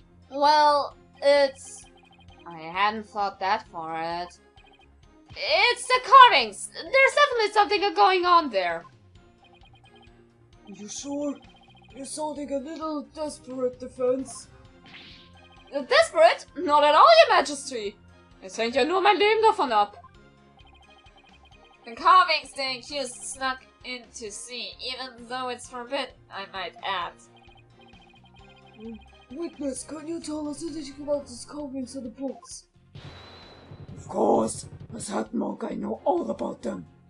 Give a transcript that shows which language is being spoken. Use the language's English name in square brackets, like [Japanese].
[English] Well, it's... I hadn't thought that far ahead. It's the carvings! There's definitely something going on there. You sure? You're sounding a little desperate, Defense. Desperate? Not at all, Your Majesty! [German] Es hängt ja nur mein Leben davon ab. [English] The carvings they accused snuck in to see, even though it's forbidden, I might add. Witness, can you tell us anything about these carvings in the books? Of course! As head monk, I know all about them.